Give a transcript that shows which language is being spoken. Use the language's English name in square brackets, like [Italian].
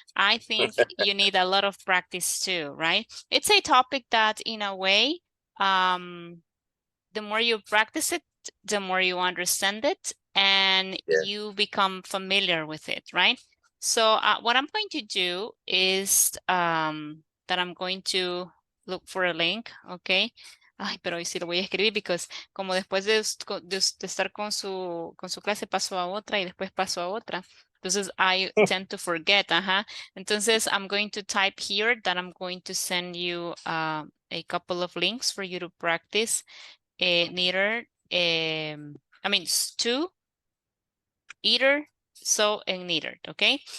[English] I think you need a lot of practice too, right? It's a topic that in a way, the more you practice it, the more you understand it and you become familiar with it, right? So what I'm going to do is that I'm going to look for a link, okay? [Spanish] Ay, pero hoy sí lo voy a escribir [English] because [Spanish] como después de estar con su clase paso a otra y después paso a otra. Entonces [English] I tend to forget, Entonces I'm going to type here that I'm going to send you a couple of links for you to practice neither, I mean, stew, eater, so, and neither, okay?